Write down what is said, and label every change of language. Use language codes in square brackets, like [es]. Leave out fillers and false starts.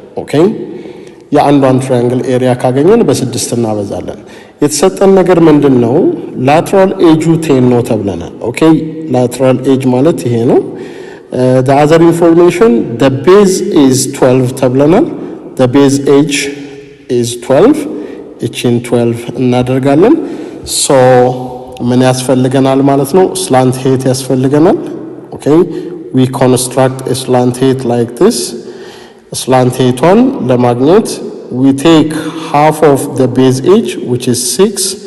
[am] Okay, የአንዷን ትራያንግል ኤሪያ ካገኘን በ6 እናበዛለን። የተሰጠን ነገር ምንድነው? [en] lateral edge 10 [am] ነው ተብለናል። [en] okay, lateral edge [am] ማለት ይሄ ነው። [en] the other information, the base is 12 [am] ተብለናል። [en] the base edge is 12. [am] እቺን 12 እናደርጋለን። so ምን ያስፈልገናል ማለት ነው? [en] slant height [am] ያስፈልገናል። [en] okay, we construct a slant height like this. slant height one [am] ለማግኘት [en] we take half of the base edge which is 6.